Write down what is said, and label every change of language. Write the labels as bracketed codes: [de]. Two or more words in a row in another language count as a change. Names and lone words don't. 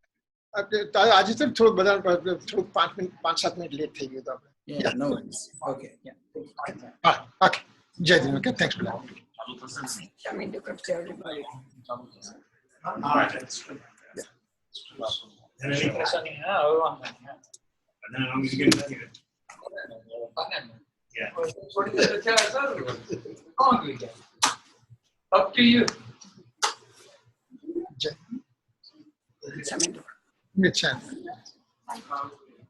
[gu] યા આજે તો થોડું બધા થોડું 5-7 [en] minute late [gu] થઈ ગયું હતું આપણે. [en] Yeah, no worries. Okay. Yeah. [gu] હા, ઓકે, જય દિન. ઓકે, થેન્ક્સ બધા. [en] All right. And any question? And then I'm just getting it. Yeah. Up to you. [gu] જય. મિચ્છામી.